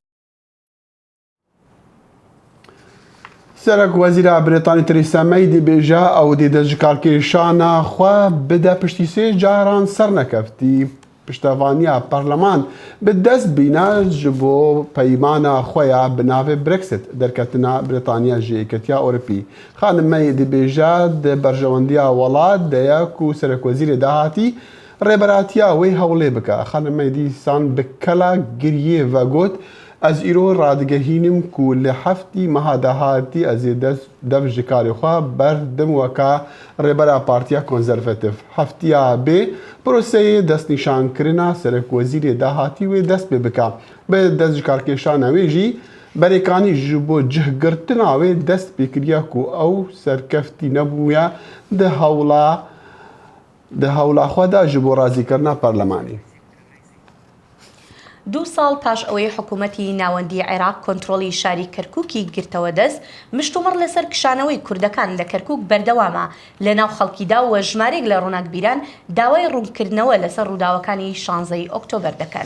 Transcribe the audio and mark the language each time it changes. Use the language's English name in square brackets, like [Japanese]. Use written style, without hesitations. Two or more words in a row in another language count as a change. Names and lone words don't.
[Kurdish] سەرک وەزیرە بریتانی تریسا مەی دەبێژە ئەو دەستکارکێشانە خوا بدە پشتی 3 جاران سەر نەکەفتی پشتەوانیا پەرلەمان بدەست بینە ji بۆ پەیمانە خۆیان بناوێ برێکسیت دەرکەتنا بریتانیا ji یەکەتیا ئەوروپی. خانم مەی دەبێژە دە بەرژەوەندیا وڵات دەیەک و سەرکوەزیرێ داهاتی ڕێبەراتیا وەی هەوڵێ بکە. خانم مەی دیسان بکەلا گریێ ڤەگوت ئەز ئیرۆ ڕادگەهینم ku li heftî meha dahatî ez ê dev ji karê xwe berdim weka rêbera Partiya Konservatîv. Heftiya bê proseyê destnîşankirina serokwezîrê dahatî wê dest pê bike. Bi destjikarkêşana wê jî berêkanî ji bo cihgirtina wê dest pêkiriye ku ew serkeftî nebûye di hewla xwe de ji bo razîkirina parlemanî. [Central Kurdish] 2 ساڵ پاش ئەوەی حکوومەتی ناوەندی عێراق کۆنتڕۆڵی شاری کەرکووکی گرتەوە دەست مشتومڕ لەسەر کشانەوەی کوردەکان لە کەرکووک بەردەوامە لە ناو خەڵکیدا و ژمارێک لە ڕووناکبیران داوای ڕوونکردنەوە لەسەر ڕووداوەکانی 16 ئۆکتۆبەر دەکەن.